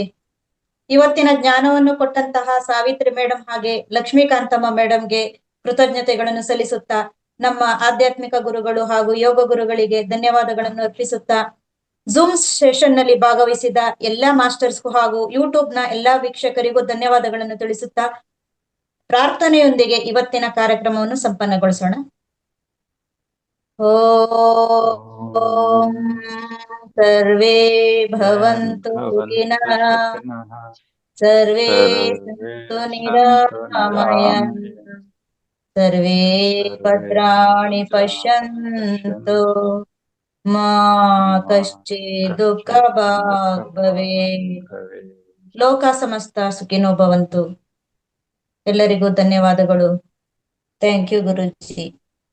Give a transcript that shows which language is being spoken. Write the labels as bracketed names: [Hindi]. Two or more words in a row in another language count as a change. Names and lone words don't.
[Kannada] ಇವತ್ತಿನ ಜ್ಞಾನವನ್ನು ಕೊಟ್ಟಂತಹ ಸಾವಿತ್ರಿ ಮೇಡಮ್ ಹಾಗೆ ಲಕ್ಷ್ಮೀಕಾಂತಮ್ಮ ಮೇಡಮ್ಗೆ ಕೃತಜ್ಞತೆಗಳನ್ನು ಸಲ್ಲಿಸುತ್ತಾ, ನಮ್ಮ ಆಧ್ಯಾತ್ಮಿಕ ಗುರುಗಳು ಹಾಗೂ ಯೋಗ ಗುರುಗಳಿಗೆ ಧನ್ಯವಾದಗಳನ್ನು ಅರ್ಪಿಸುತ್ತಾ, ಝೂಮ್ ಸೆಷನ್ ನಲ್ಲಿ ಭಾಗವಹಿಸಿದ ಎಲ್ಲಾ ಮಾಸ್ಟರ್ಸ್ಗೂ ಹಾಗೂ ಯೂಟ್ಯೂಬ್ ನ ಎಲ್ಲಾ ವೀಕ್ಷಕರಿಗೂ ಧನ್ಯವಾದಗಳನ್ನು ತಿಳಿಸುತ್ತಾ, ಪ್ರಾರ್ಥನೆಯೊಂದಿಗೆ ಇವತ್ತಿನ ಕಾರ್ಯಕ್ರಮವನ್ನು ಸಂಪನ್ನಗೊಳಿಸೋಣ. [Sanskrit] ಓಂ ಸರ್ವೇ ಭವಂತು ಸುಖಿನಃ, ಸರ್ವೇ ಸಂತು ನಿರಾಮಯಾಃ, ಸರ್ವೇ ಭದ್ರಾಣಿ ಪಶ್ಯಂತು, ಮಾ ಕಶ್ಚಿತ್ ದುಃಖಭಾಗ್ ಭವೇತ್. ಲೋಕ ಸಮಸ್ತ ಸುಖಿನೋ ಭವಂತು. [Kannada] ಎಲ್ಲರಿಗೂ ಧನ್ಯವಾದಗಳು. [English] thank you [Kannada] ಗುರುಜಿ.